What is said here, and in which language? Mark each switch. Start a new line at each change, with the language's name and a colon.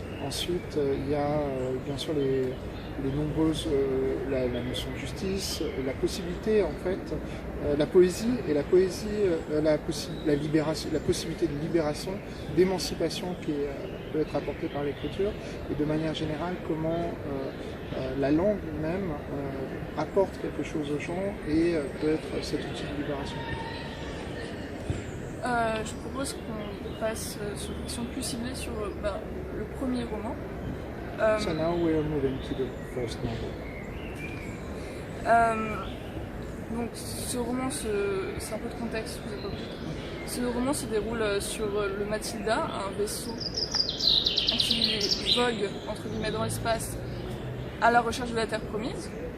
French: Ensuite, il y a bien sûr les nombreuses, la notion de justice, la possibilité en fait, la poésie et la libération, la possibilité de libération, d'émancipation qui peut être apportée par l'écriture, et de manière générale comment la langue même apporte quelque chose aux gens et peut être cet outil de libération. Je propose qu'on passe sur une question plus ciblée sur le premier roman.
English: So now we are moving to the first novel.
French: Donc ce roman, c'est un peu de contexte, vous avez pas compris. Ce roman se déroule sur le Matilda, un vaisseau qui vogue entre guillemets dans l'espace à la recherche de la Terre promise.